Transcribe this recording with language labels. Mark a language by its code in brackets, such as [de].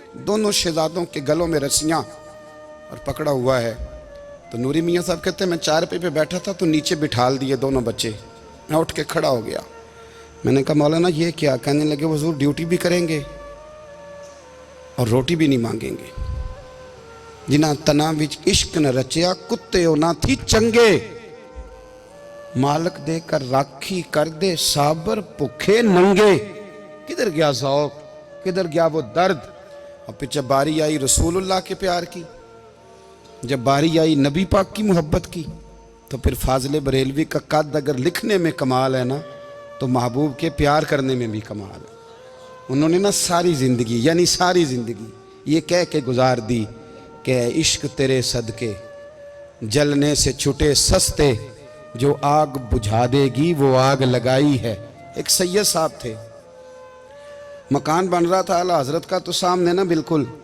[ur] دونوں شہزادوں کے گلوں میں رسیاں اور پکڑا ہوا ہے. تو نوری میاں صاحب کہتے ہیں میں چارپائی پہ بیٹھا تھا تو نیچے بٹھال دیے دونوں بچے. میں اٹھ کے کھڑا ہو گیا, میں نے کہا مولانا یہ کیا؟ کہنے لگے حضور ڈیوٹی بھی کریں گے اور روٹی بھی نہیں مانگیں گے. [pa] جنہ تنا وچ عشق نہ رچیا کتے ہو نہ تھی چنگے, مالک دے کر راکھی کر دے صابر بھوکے ننگے. [ur] کدھر گیا ذوق, کدھر گیا وہ درد؟ اور پھر جب باری آئی رسول اللہ کے پیار کی, جب باری آئی نبی پاک کی محبت کی, تو پھر فاضل بریلوی کا قد اگر لکھنے میں کمال ہے نا, تو محبوب کے پیار کرنے میں بھی کمال ہے۔ انہوں نے نا ساری زندگی، یعنی ساری زندگی یہ کہہ کے گزار دی کہ اے عشق تیرے صدقے جلنے سے چھٹے سستے، جو آگ بجھا دے گی وہ آگ لگائی ہے۔ ایک سید صاحب تھے، مکان بن رہا تھا اعلیٰ حضرت کا، تو سامنے نا بالکل